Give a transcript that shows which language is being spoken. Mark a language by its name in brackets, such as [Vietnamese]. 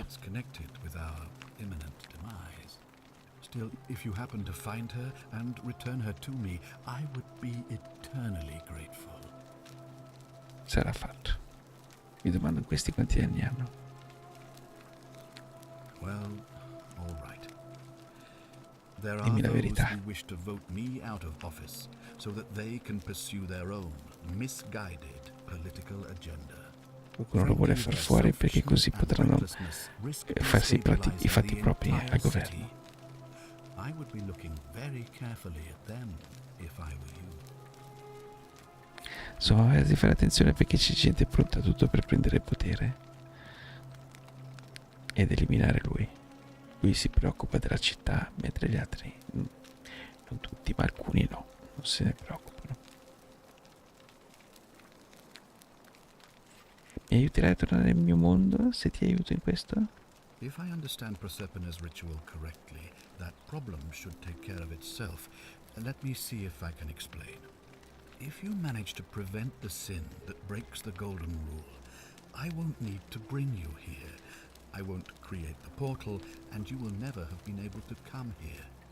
[English] it's connected with our imminent demise. Still, if you happen to find her and return her to me, I would be eternally grateful. [Italian] Sarà fatto. Mi domando questi quanti anni hanno. [English] Well, all right. There are [Italian] Dimmi la [English] those [Italian] verità. [English] who wish to vote me out of office so that they can pursue their own misguided political agenda. [Italian] Qualcuno lo vuole far fuori perché così potranno farsi i fatti propri al governo. [English] I would be looking very carefully at them if I were you. [Italian] Insomma, di fare attenzione perché c'è gente pronta a tutto per prendere il potere ed eliminare lui. Lui si preoccupa della città, mentre gli altri, non tutti, ma alcuni no, non se ne preoccupano. Mi aiuterai a tornare nel mio mondo se ti aiuto in questo? [English] If I understand Prosepina's ritual correctly, that problem should take care of itself. Let me see if I can explain. If you manage to prevent the sin that breaks the golden rule, I won't need to bring you here. I won't create the portal, and you will never have been able to come here.